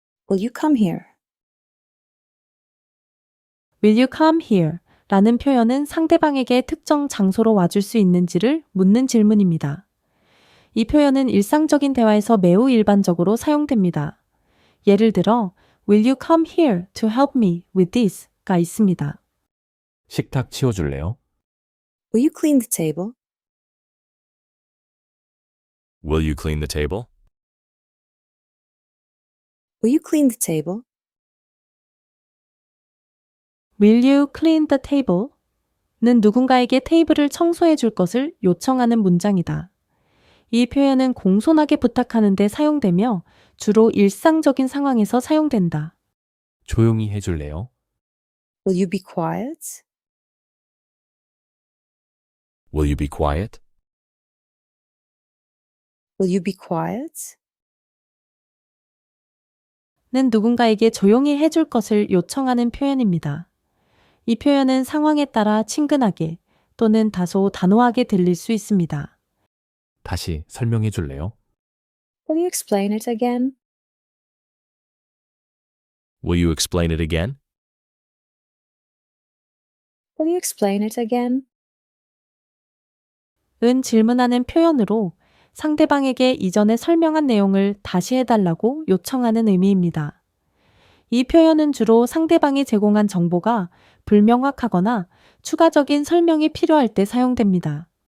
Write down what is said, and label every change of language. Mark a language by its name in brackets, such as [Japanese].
[English] Will you come here? Will you come here? [Korean] 라는 표현은 상대방에게 특정 장소로 와줄 수 있는지를 묻는 질문입니다. 이 표현은 일상적인 대화에서 매우 일반적으로 사용됩니다. 예를 들어, [English] Will you come here to help me with this? [Korean] 가 있습니다. 식탁 치워줄래요? [English] Will you clean the table? Will you clean the table? Will you clean the table? Will you clean the table? [Korean] 는 누군가에게 테이블을 청소해 줄 것을 요청하는 문장이다. 이 표현은 공손하게 부탁하는 데 사용되며 주로 일상적인 상황에서 사용된다. 조용히 해줄래요? [English] Will you be quiet? Will you be quiet? Will you be quiet? [Korean] 는 누군가에게 조용히 해줄 것을 요청하는 표현입니다. 이 표현은 상황에 따라 친근하게 또는 다소 단호하게 들릴 수 있습니다. 다시 설명해 줄래요? [English] Will you explain it again? Will you explain it again? Will you explain it again? [Korean] 은 질문하는 표현으로 상대방에게 이전에 설명한 내용을 다시 해달라고 요청하는 의미입니다. 이 표현은 주로 상대방이 제공한 정보가 불명확하거나 추가적인 설명이 필요할 때 사용됩니다.